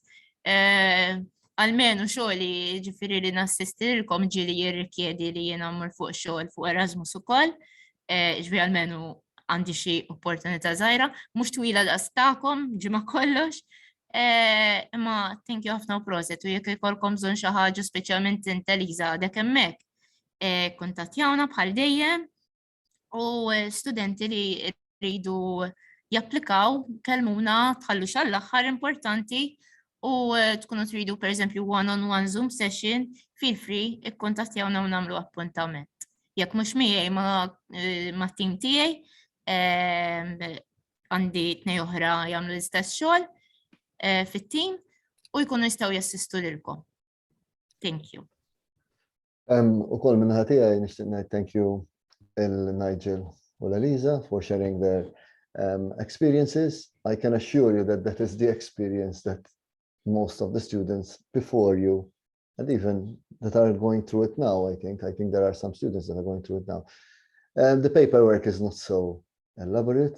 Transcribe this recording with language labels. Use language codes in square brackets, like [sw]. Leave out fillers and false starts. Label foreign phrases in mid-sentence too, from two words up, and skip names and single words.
[mt] Almenu xogħli ġifieri li nassistilkom ġieli jirrikjedi li jien ammur fuq xogħol fuq Erasmus ukoll, ġifieri almenu għandi xi opportunità żgħira, mhux twila daqs tagħkom ġimgħa kollox. Imma [en] thank you [mt] ħafna u proset u jekk ikolkom bżonn xi ħaġa speċjalment int Elisa għadek hemmhekk. Kuntattjawna bħal dejjem u studenti li rridu japplikaw kelmuna tħallu xall-aħħar importanti u tkunu tridu pereżempju [en] one-on-one Zoom session, feel free [mt] ikkuntattjawna u nagħmlu appuntament. Jekk mhux miegħi ma' tim tiegħi għandi tnej oħra jagħmlu l-istess xogħol fit-tim u jkunu jistgħu jassistu lilkom. [en] Thank you. [mt] Ukoll minn ħatija nixtieq ngħid [en] thank you [mt] il-Nigel u l-Elisa [en] for sharing their experiences. I can assure you that that is the experience that most of the students before you and even that are going through it now, I think there are some students that are going through it now. The paperwork is not so elaborate.